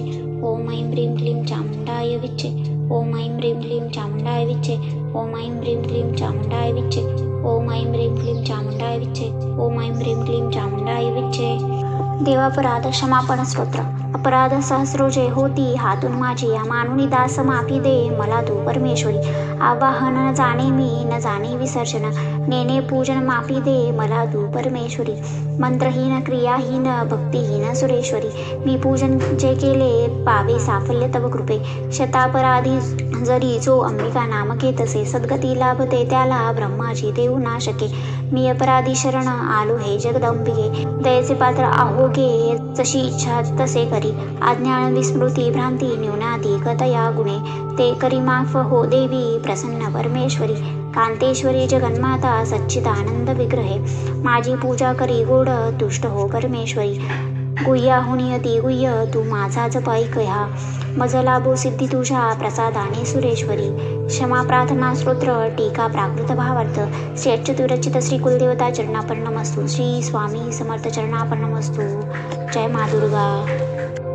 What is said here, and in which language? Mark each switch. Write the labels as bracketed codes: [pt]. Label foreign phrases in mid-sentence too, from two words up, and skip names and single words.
[sa] ओम ऐं ह्रीं क्लीं चामुंडाय विच्चे. ओम ऐं ह्रीं क्लीं चामुंडाय विच्चे. ओम ऐं ह्रीं क्लीं चामुंडाय विच्चे. ओम ऐं ह्रीं क्लीं चामुंडाय विच्चे. ओम ऐं ह्रीं क्लीं चामुंडाय विच्चे. देवापराध क्षमापण स्तोत्र. [mr] अपराध सहस्रोजे होती हातून माझी. मानुनी दास माफी दे मला तू परमेश्वरी. आवाहन न जाणे मी न जाणे विसर्जन. नेणे पूजन माफी दे मला तू परमेश्वरी. मंत्रहीन क्रियाहीन भक्तिहीन सुरेश्वरी. मी पूजन जे केले पावे साफल्य तव कृपे. शतापराधी जरी जो अंबिका नाम घेतसे. सद्गती लाभते त्याला ब्रह्माजी देऊ ना शके. मी अपराधी शरण आलो हे जगदंबिके. दयेचे पात्र आहोगे जशी इच्छा तसे करी. अज्ञान विस्मृती भ्रांती न्यूनाधिक तया गुणे. ते करी माफ हो देवी प्रसन्न परमेश्वरी. कांतेश्वरी जगन्माता सच्चिदानंद विग्रहे. माझी पूजा करी गोड तुष्ट हो परमेश्वरी. गुह्याहुनी अति गुह्य तू माझा जप ऐकहा. मज लाभो सिद्धी तुझ्या प्रसादाने सुरेश्वरी. क्षमा प्रार्थना स्तोत्र टीका प्राकृत भावार्थ. [sa] श्री अच्युत विरचित श्री कुलदेवता चरणार्पणमस्तु. श्री स्वामी समर्थ चरणार्पणमस्तु. [hi] जय मा दुर्गा.